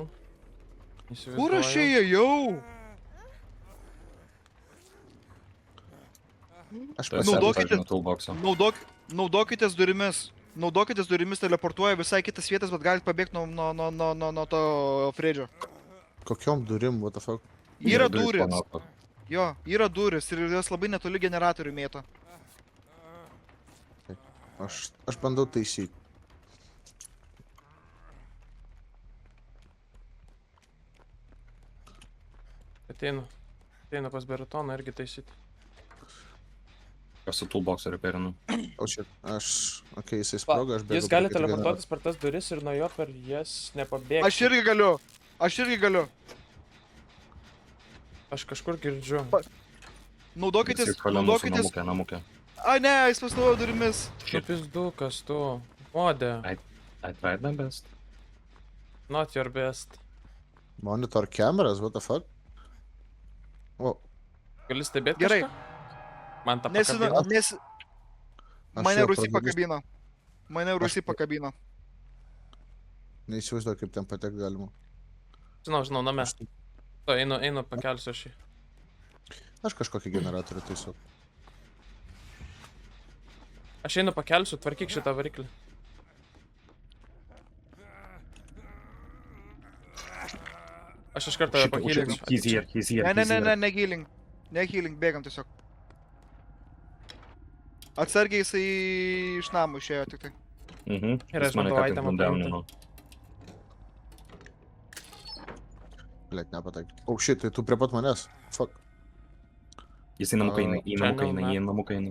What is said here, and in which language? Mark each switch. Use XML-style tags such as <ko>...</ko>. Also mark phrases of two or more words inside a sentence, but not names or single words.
<lt>Kur aš ėjau? Aš Naudokitės durimis. Naudokitės durimis, teleportuoja visai kitas vietas, bet galite pabėgti nuo to Fredžio. Kokiom durim,</lt> <en>what the fuck?</en> <lt>Yra duris. Jo, yra duris ir jos labai netoli generatorių mėto. Aš bandau taisyti. Ateinu pas Beratoną irgi taisyti. Aš su toolbox'u repairinu. O čia, okei, jisai sprogo, aš bėgu. Jis gali teleportuotis per tas duris ir nuo jo per jas nepabėgti. Aš irgi galiu. Aš kažkur girdžiu. Naudokitės. Namukė. Ai ne, jis pasinaudojo durimis. Tu pizdukas, tu. Modė.</lt> <en>I tried my best. Not your best. Monitor cameras, what the fuck?</en> <lt>O, Gali stebėti Gerai. kažką? Man tą pakabino. Mane jau Rusy pro duris pakabino. Neįsivaizduoju, kaip ten patekti galima. Žinau, name. To, einu pakelsiu aš jį. Aš kažkokį generatorių taisau. Aš einu pakelsiu, tvarkyk šitą variklį. Aš iš karto pakylinsiu.</lt> <en>He's here.</en> <lt>Ne healing, bėgam tiesiog. Atsargiai jisai iš namų išėjo tik tai. Ir aš bandau itemą paimti. Blet, nepataik.</lt> <en>Oh shit,</en> <lt>tai tu prie pat manęs.</lt> <en>Fuck.</en> <lt>Jis į namuką eina.</lt>